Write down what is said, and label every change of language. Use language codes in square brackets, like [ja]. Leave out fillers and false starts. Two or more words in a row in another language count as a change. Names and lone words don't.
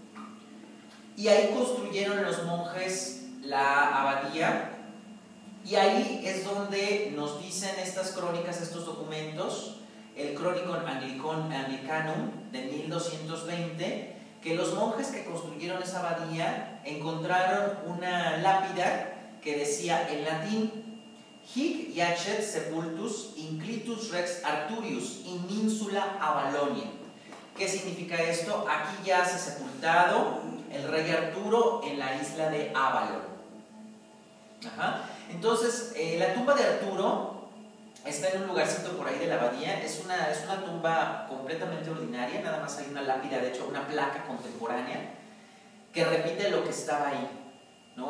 [es] Y ahí construyeron los monjes la abadía, y ahí es donde nos dicen estas crónicas, estos documentos, el Chronicon Anglicanum de 1220, que los monjes que construyeron esa abadía encontraron una lápida que decía en latín: [la] Hic yacet sepultus inclitus rex Arturius in insula Avalonia. [es] ¿Qué significa esto? Aquí yace sepultado el rey Arturo en la isla de Avalon. Ajá. Entonces, la tumba de Arturo está en un lugarcito por ahí de la abadía. Es una tumba completamente ordinaria, nada más hay una lápida, de hecho una placa contemporánea que repite lo que estaba ahí, ¿no?